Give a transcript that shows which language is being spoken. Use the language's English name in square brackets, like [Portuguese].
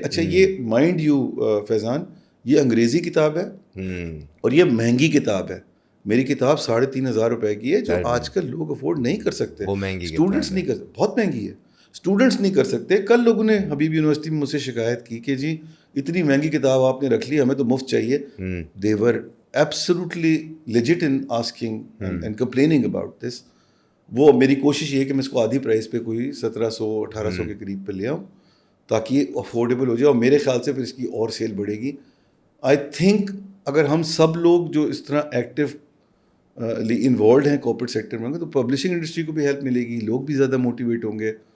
[Urdu] اچھا یہ [English] mind you [Urdu] فیضان, یہ انگریزی کتاب ہے اور یہ مہنگی کتاب ہے. میری کتاب 3500 روپے کی ہے, جو آج کل لوگ افورڈ نہیں کر سکتے. اسٹوڈنٹس نہیں کر سکتے, بہت مہنگی ہے, اسٹوڈنٹس نہیں کر سکتے. کل لوگوں نے حبیب یونیورسٹی میں مجھ سے شکایت کی کہ جی اتنی مہنگی کتاب آپ نے رکھ لی, ہمیں تو مفت چاہیے. [English] They're absolutely legit in asking and complaining about this. [Urdu] وہ میری کوشش یہ ہے کہ میں اس کو آدھی پرائز پہ کوئی 1700-1800 کے قریب پہ لے آؤں تاکہ یہ افورڈیبل ہو جائے, اور میرے خیال سے پھر اس کی اور سیل بڑھے گی. [English] I think [Urdu] اگر ہم سب لوگ جو اس طرح ایکٹیو انوالوڈ ہیں کارپوریٹ سیکٹر میں, تو پبلشنگ انڈسٹری کو بھی ہیلپ ملے گی, لوگ بھی زیادہ موٹیویٹ ہوں گے.